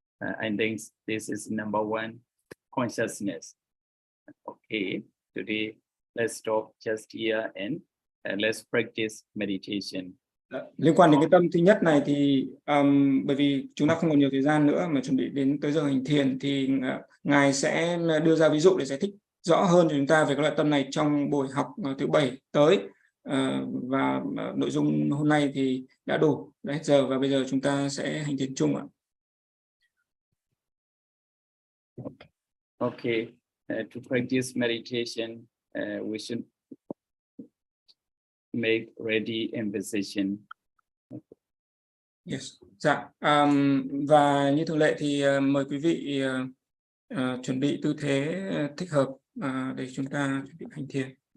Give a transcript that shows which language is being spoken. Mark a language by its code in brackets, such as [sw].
[en] I think this is number one consciousness. Okay, today let's stop just here and let's practice meditation. [vi] Liên quan đến cái tâm thứ nhất này thì bởi vì chúng ta không còn nhiều thời gian nữa mà chuẩn bị đến tới giờ hành thiền, thì Ngài sẽ đưa ra ví dụ để giải thích rõ hơn cho chúng ta về các loại tâm này trong buổi học thứ 7 tới. Và nội dung hôm nay thì đã đủ, đã hết giờ và bây giờ chúng ta sẽ hành thiền chung ạ. [en] Okay, to practice meditation, we should make ready in position. Yes. Dạ. [vi] Và như thường lệ thì mời quý vị chuẩn bị tư thế thích hợp để chúng ta chuẩn bị hành thiền.